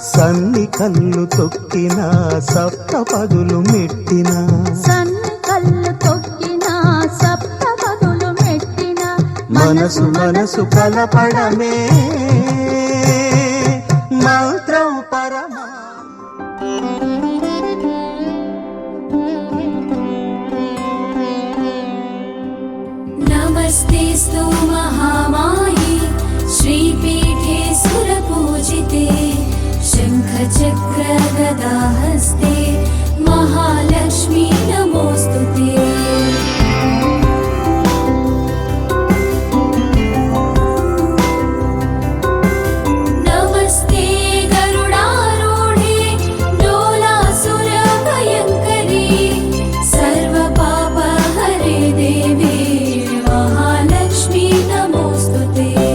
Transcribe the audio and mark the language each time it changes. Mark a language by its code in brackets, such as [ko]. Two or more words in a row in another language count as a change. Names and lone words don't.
[te] సన్నిక కళ్ళు తొక్కిన సప్తపదులు మెట్టిన సన్ని కళ్ళు తొక్కిన సప్తపదులు మెట్టిన మనసు మనసు కలపడమే మంత్రం పరమా. [sa] नमस्तेस्तु महामाये श्रीपीठे सुरपूजिते शङ्खचक्रगदाहस्ते महालक्ष्मी नमोऽस्तुते नमस्ते गरुडारूढे डोलासुरभयङ्करी सर्वपापहरे देवी महालक्ष्मी नमोऽस्तुते